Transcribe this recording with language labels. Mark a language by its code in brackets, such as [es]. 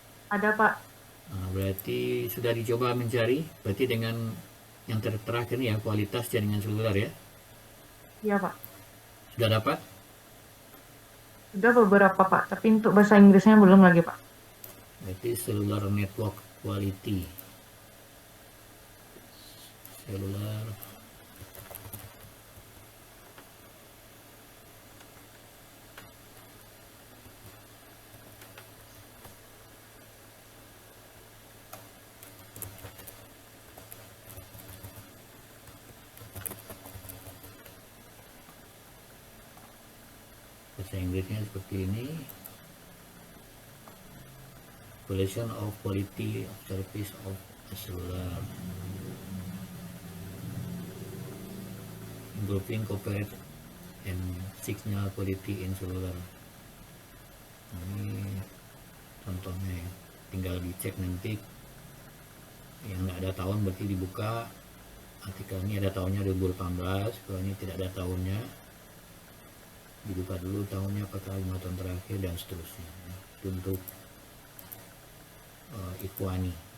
[id] Ada, Pak. Nah, berarti sudah dicoba mencari, berarti dengan yang terakhir nih ya, kualitas jaringan seluler ya. Iya, Pak. Sudah dapat? Sudah beberapa, Pak. Tapi untuk bahasa Inggrisnya belum lagi, Pak. Berarti [en] cellular network quality. [id] Cellular bahasa Inggrisnya seperti ini. [en] evaluation of quality of service of cellular, improving corporate and signal quality in cellular. [id] Nah, ini contohnya ya. Tinggal dicek nanti, yang nggak ada tahun berarti dibuka artikel ini ada tahunnya 2018, kalau ini tidak ada tahunnya dibuka dulu tahunnya apakah 5 tahun terakhir dan seterusnya. Itu untuk Ikhwani.